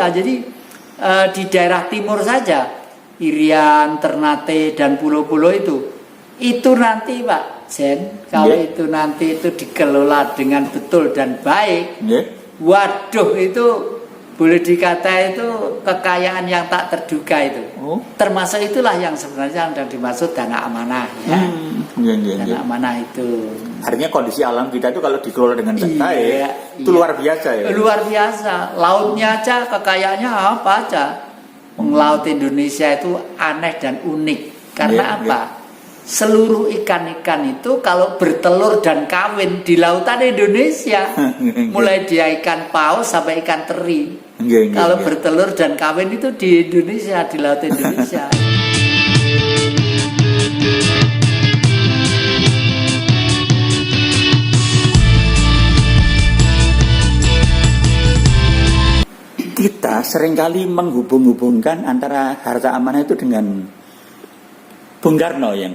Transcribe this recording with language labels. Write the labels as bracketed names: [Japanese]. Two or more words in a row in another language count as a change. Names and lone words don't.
[Indonesian] Jadi di daerah timur saja, Irian, Ternate dan pulau-pulau itu nanti Pak Jen, kalau Yeah. itu nanti itu dikelola dengan betul dan baik, Nggih. waduh itu boleh dikata itu kekayaan yang tak terduga itu. Oh. Termasuk itulah yang sebenarnya yang dimaksud dana amanah ya. [Javanese] Nggih, nggih, nggih. [Indonesian] Dana amanah itu. Artinya kondisi alam kita itu kalau dikelola dengan baik, Iya, itu iya. luar biasa ya. Luar biasa. Lautnya aja kekayaannya apa aja. Laut Indonesia itu aneh dan unik. Karena Iya, apa? Seluruh ikan-ikan itu kalau bertelur dan kawin di lautan Indonesia, mulai dia ikan paus sampai ikan teri. [Javanese] Nggih, nggih, [Indonesian] Kalau nggih. bertelur dan kawin itu di Indonesia, di laut Indonesia. Kita seringkali menghubung-hubungkan antara harta amanah itu dengan Bung Karno yang.